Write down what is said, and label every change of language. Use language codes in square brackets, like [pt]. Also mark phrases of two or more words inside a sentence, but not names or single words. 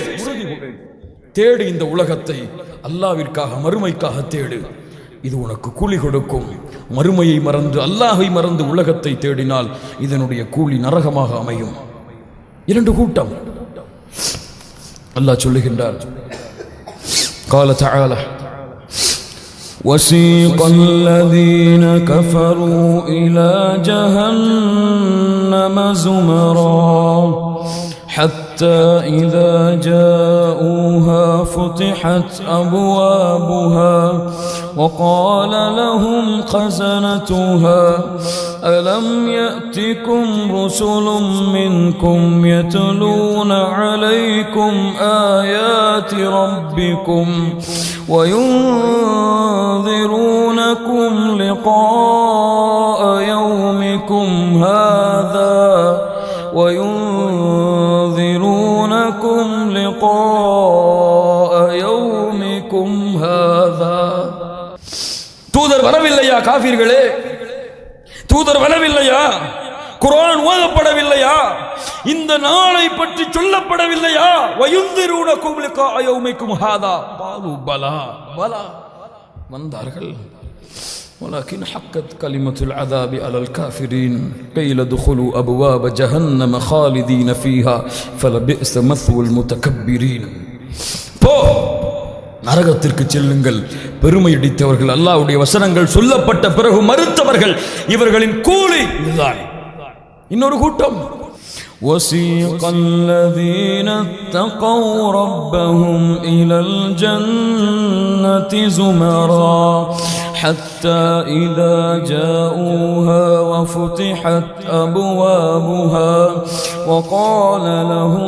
[ta] தேடி இந்த உலகத்தை அல்லாஹ்விற்காக, மறுமைக்காக தேடு. இது உனக்கு கூலி கொடுக்கும். மறுமையை மறந்து, அல்லாஹை மறந்து உலகத்தை தேடினால் இதனுடைய கூலி நரகமாக அமையும். இரண்டு கூட்டம் அல்லாஹ் சொல்லுகின்றார். [ar] قال تعالى: وسيق الذين كفروا إلى جهنم زمرا حتى إذا جاءوها فتحت أبوابها وقال لهم خزنتها ألم يأتكم رسل منكم يتلون عليكم آيات ربكم وينذرونكم لقاء يومكم هذا [ta] தூதர் வரவில்லையா காஃபிர்களே? தூதர் வரவில்லையா? குர்ஆன் ஓதப்படவில்லையா? இந்த நாளை பற்றி சொல்லப்படவில்லையா? [ar] وينذرونكم لقاء يومكم هذا قالوا بلى بلى வந்தார்கள். ولكن حقت كلمة العذاب على الكافرين قيل ادخلوا أبواب جهنم خالدين فيها فلبئس مثوى المتكبرين. [ta] போ, நரகத்திற்கு செல்லுங்கள். பெருமை அடித்தவர்கள், அல்லாஹ்வுடைய வசனங்கள் சொல்லப்பட்ட பிறகு மறுத்தவர்கள், இவர்களின் கூலி இதுதான். இன்னொரு கூட்டம் [ar] وَسِيقَ الَّذِينَ اتَّقَوْا رَبَّهُمْ إِلَى الْجَنَّةِ زُمَرًا حَتَّى إِذَا جَاءُوهَا وَفُتِحَتْ أَبْوَابُهَا وَقَالَ لَهُمْ